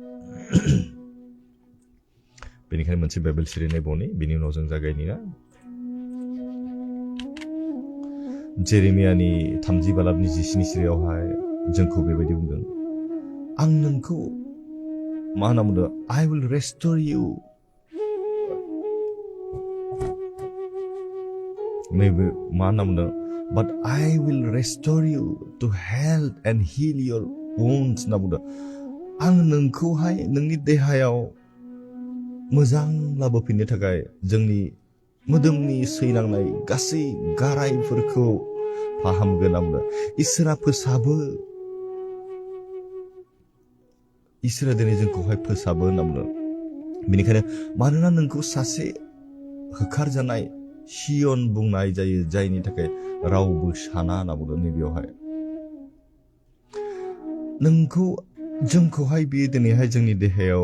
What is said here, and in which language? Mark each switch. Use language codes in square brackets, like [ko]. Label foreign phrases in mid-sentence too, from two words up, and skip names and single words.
[brx] बेनिखायनो मोनसे बाइबेल सिरि नायबावनि बिनि उनाव जों जागायनि ना जेरेमियानि 30 बालाबनि 19 सिरियावहाय जोंखौ बेबायदि बुंदों आं नोंखौ मा होनना बुंदों [en] I will restore you [brx] नैबे मा होनना बुंदों [en] but I will restore you to health and heal your wounds [brx] होनना बुंदों आं नोंखौहाय नोंनि देहायाव मोजां लाबोफिननो थाखाय जोंनि मोदोमनि सैनांनाय गासै गारायफोरखौ फाहामगोन होनना बुंदों इसोरा फोसाबो इसोरा दिनै जोंखौहाय फोसाबो होनना बुंदों बेनिखायनो मानोना नोंखौ सासे होखारजानाय सियन बुंनाय जायो जायनि थाखाय रावबो साना होनना बुंदों नैबेयावहाय नोंखौ जोंखौहाय बियो दिनैहाय जोंनि देहायाव